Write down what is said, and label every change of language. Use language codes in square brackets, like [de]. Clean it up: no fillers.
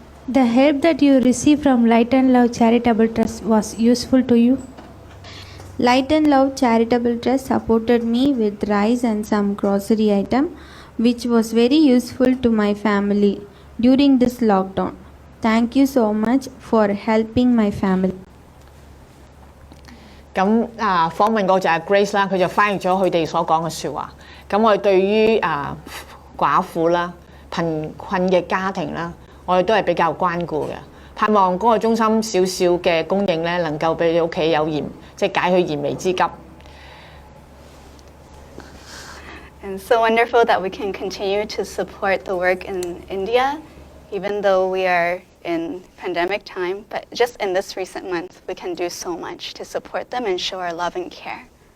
[en] The help that you received from Light and Love Charitable Trust was useful to you? Light and Love Charitable Trust supported me with rice and some grocery item, which was very useful to my family during this lockdown. Thank you so much for helping my family. [yue] 咁訪問過就係 Grace 啦，佢就翻譯咗佢哋所講嘅説話。咁我哋對於寡婦啦、貧困嘅家庭啦，我哋都係比較關顧嘅。盼望嗰個中心少少嘅供應咧，能夠俾你屋企有即係解決燃眉之急。 [en] And so wonderful that we can continue to support the work in India, even though we are in pandemic time. But just in this recent month, we can do so much to support them and show our love and care.